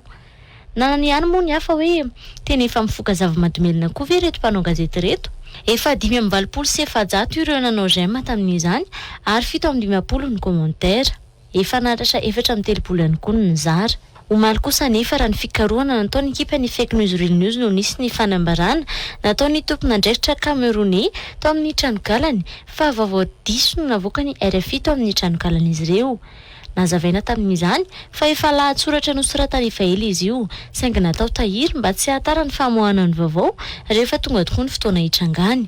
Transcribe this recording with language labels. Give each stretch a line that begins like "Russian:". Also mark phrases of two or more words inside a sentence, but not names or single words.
Malagasy: Nanany ihany moa ny hafa hoe tena efa mifoka zava-mahadomelina koa ve reto mpanao gazety reto. Efa 520 sy 700 ireo nanao j'aime tamin'izany ary 720 ny commentaire. Efa nahatratra 430 ihany koa ny nizara. Omaly kosa nefa raha ny fikarohana nataony ekipa ny
English: fake news real news
Malagasy: no nisy ny fanambarana nataony tompona andraikitra Camerounais tao amin'ny tranokalany fa vaovao diso no navoaka ny RFI tao amin'ny tranokalan'izy ireo. Nazavaina tamin'izany fa efa lahatsoratra nosoratany efa ela izy io saingy natao tahiry mba tsy hahatara ny famoahana ny vaovao rehefa tonga tokoa ny fotoana hitrangany.